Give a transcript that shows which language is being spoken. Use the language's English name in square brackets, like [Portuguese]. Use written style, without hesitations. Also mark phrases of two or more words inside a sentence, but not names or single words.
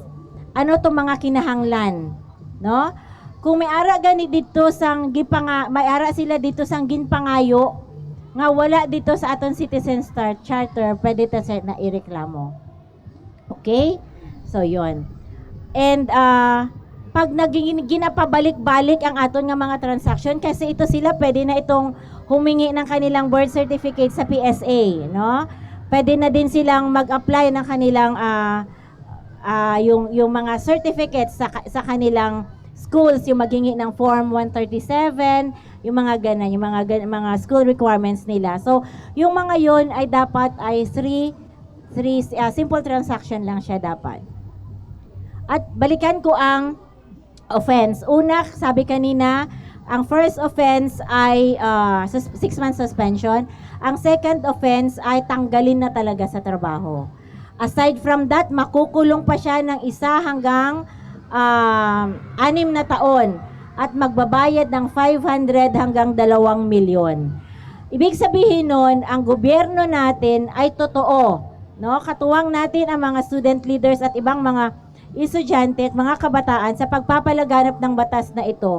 [Hiligaynon] Ano to mga kinahanglan, no? Kung may ara gani dito sang may ara sila dito sang ginpangayo nga wala dito sa aton Citizens Charter, pwede ta sa na ireklamo. Okay? So yon. And pag naging ginapabalik-balik ang aton nga mga transaction kasi ito sila pwede na itong humingi ng kanilang birth certificate sa PSA, no? [Filipino] Pwede na din silang mag-apply ng kanilang yung mga certificates sa kanilang schools, yung maghingi ng Form 137, yung mga ganun, yung mga school requirements nila. So, yung mga yon ay dapat ay [English] simple transaction [Filipino] lang siya dapat. At balikan ko ang offense. Una, sabi kanina, ang [English] first offense [Filipino] ay [English] 6 months suspension. [Filipino] Ang [English] second offense [Filipino] ay tanggalin na talaga sa trabaho. [English] Aside from that, [Filipino] makukulong pa siya ng 1 hanggang 6 na taon at magbabayad ng 500 hanggang 2 milyon. Ibig sabihin nun, ang gobyerno natin ay totoo. No? Katuwang natin ang mga [English] student leaders [Filipino] at ibang mga estudyante at mga kabataan sa pagpapalaganap ng batas na ito.